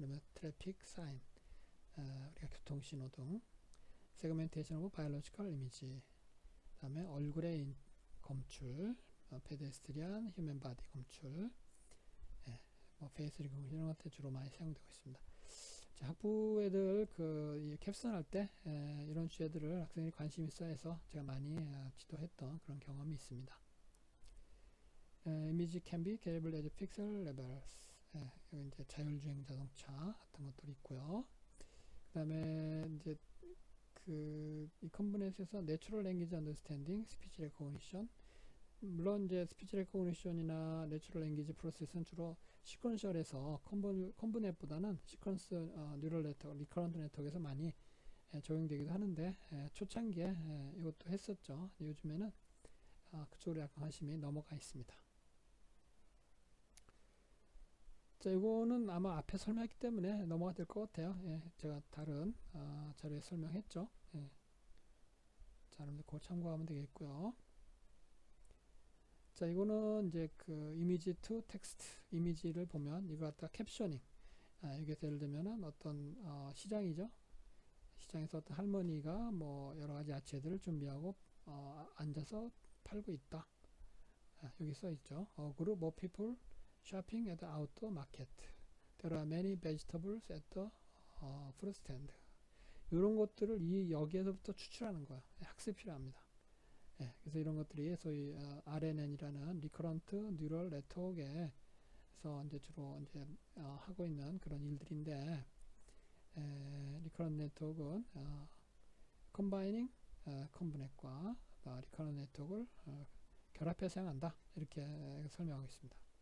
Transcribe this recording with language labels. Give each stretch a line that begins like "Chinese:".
Korean: 그러면 트래픽 사인, 우리가 교통신호 등, 세그멘테이션 오브 바이올로지컬 이미지, 그 다음에 얼굴의 검출, 페데스트리안, 휴먼 바디 검출, 뭐 페이스 리코그니션 이런 것들 주로 많이 사용되고 있습니다. 자, 학부 애들 이 캡슨 할 때 이런 주제들을 학생들이 관심 있어 해서 제가 많이 지도했던 그런 경험이 있습니다.
English: 이미지 can be capable as pixel levels.
Korean: 여기 이제 자율주행 자동차 같은 것들이 있고요. 그 다음에 이제 이 컴포넌트에서 Natural Language Understanding, Speech Recognition. 물론 이제 Speech Recognition이나 Natural Language Process는 주로 시퀀셜에서 컴포넌트보다는 시퀀스 뉴럴 네트워크, 리커런트 네트워크에서 많이 적용되기도 하는데 초창기에 이것도 했었죠. 요즘에는 그쪽으로 약간 관심이 넘어가 있습니다. 자, 이거는 아마 앞에 설명했기 때문에 넘어가 될 것 같아요. 제가 다른 자료에 설명했죠. 자, 여러분들 그거 참고하면 되겠고요. 자, 이거는 이제 이미지 투 텍스트, 이미지를 보면 이거 갖다 캡셔닝. 이게 예를 들면은 어떤 시장이죠. 시장에서 어떤 할머니가 뭐 여러 가지 야채들을 준비하고 앉아서 팔고 있다. 여기 써 있죠.
English: group of people shopping at the outdoor market. There are many vegetables at the fruit stand.
Korean: 이런 것들을 여기에서부터 추출하는 거예요. 학습이 필요합니다. 그래서 이런 것들이 소위 RNN이라는 리커런트 뉴럴 네트워크에서 이제 주로 이제 하고 있는 그런 일들인데, 리커런트 네트워크는 컴바이닝 컴브넷과 리커런트 네트워크를 결합해서 사용한다 이렇게 설명하고 있습니다.